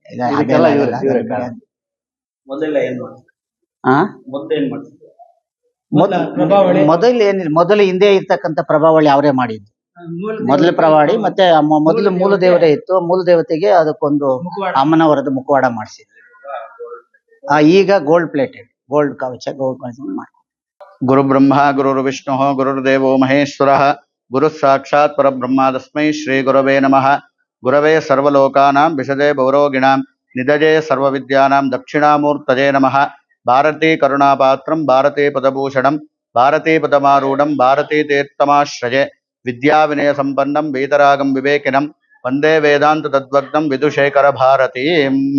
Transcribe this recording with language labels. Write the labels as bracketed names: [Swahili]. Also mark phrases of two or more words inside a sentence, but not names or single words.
[Kannada] ಮೊದಲು ಏನಿಲ್ಲ, ಮೊದಲು ಹಿಂದೆ ಇರ್ತಕ್ಕಂಥ ಪ್ರಭಾವಳಿ ಅವರೇ ಮಾಡಿದ್ದು. ಮೊದಲ ಪ್ರವಾಡಿ ಮತ್ತೆ ಮೊದಲು ಮೂಲ ದೇವರೇ ಇತ್ತು. ಮೂಲ ದೇವತೆಗೆ ಅದಕ್ಕೊಂದು ಅಮ್ಮನವರದ್ದು ಮುಖವಾಡ ಮಾಡಿಸಿದ್ರು. ಈಗ ಗೋಲ್ಡ್ ಕವಚ ಮಾಡಿ. [Sanskrit] ಗುರು ಬ್ರಹ್ಮ ಗುರು ವಿಷ್ಣು ಗುರುರ್ದೇವೋ ಮಹೇಶ್ವರ ಗುರು ಸಾಕ್ಷಾತ್ ಪರಬ್ರಹ್ಮ ತಸ್ಮೈ ಶ್ರೀ ಗುರವೇ ನಮಃ. ಗುರವೇ ಸರ್ವಲೋಕಾನಾಂ ವಿಶದೇ ಭವರೋಗಿಣಾಂ ನಿಧಜೇ ಸರ್ವವಿದ್ಯಾನಾಂ ದಕ್ಷಿಣಾಮೂರ್ತಜೇ ನಮಃ. ಭಾರತೀ ಕರುಣಾಪಾತ್ರಂ ಭಾರತೀ ಪದಭೂಷಣಂ ಭಾರತೀ ಪದಮಾರೂಢಂ ಭಾರತೀ ತೀರ್ಥಮಾಶ್ರಯೇ ವಿದ್ಯಾ ವಿನಯ ಸಂಪನ್ನಂ ವೇದರಾಗಂ ವಿವೇಕಿನಂ ವಂದೇ ವೇದಾಂತ ತದ್ವಗ್ನಂ ವಿದುಶೇಖರ ಭಾರತೀಂ.